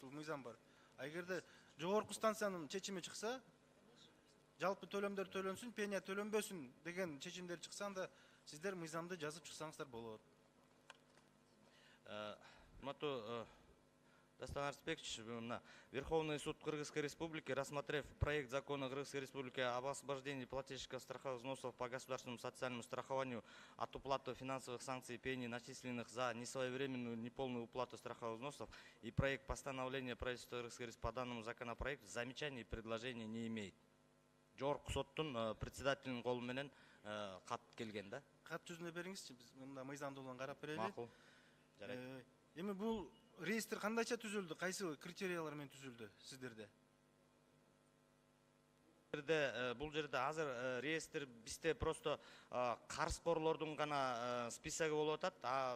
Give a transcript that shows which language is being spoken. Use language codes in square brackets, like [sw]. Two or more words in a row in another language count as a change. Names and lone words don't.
[ky] Бул мыйзам бар. Эгерде жогорку станциянын чечими чыкса, жалпы төлөмдөр төлөнсүн, пеня төлөнбөсүн деген чечимдер чыкса, анда сиздер мыйзамды жазып чыксаңыздар болот. Урматтуу Дастан Арсбекович, [ru] Верховный суд Кыргызской Республики, рассмотрев проект закона Кыргызской Республики об освобождении плательщиков страховых взносов по государственному социальному страхованию от уплаты финансовых санкций и пений, начисленных за несвоевременную неполную уплату страховых взносов, и проект постановления правительства Кыргызской Республики по данному законопроекту, замечаний и предложений не имеет. [ky] Жогорку соттун председателинин колу менен кат келген да. Кат жүзүнө бериңизчи, биз мында мыйзамды улан карап берели. Макул. Жарайт. Эми бул реестр кандайча түзүлдү? Кайсы критериялар менен түзүлдү сиздерде? Бул жерде азыр реестр бизде просто карызкорлордун гана списоги болуп атат.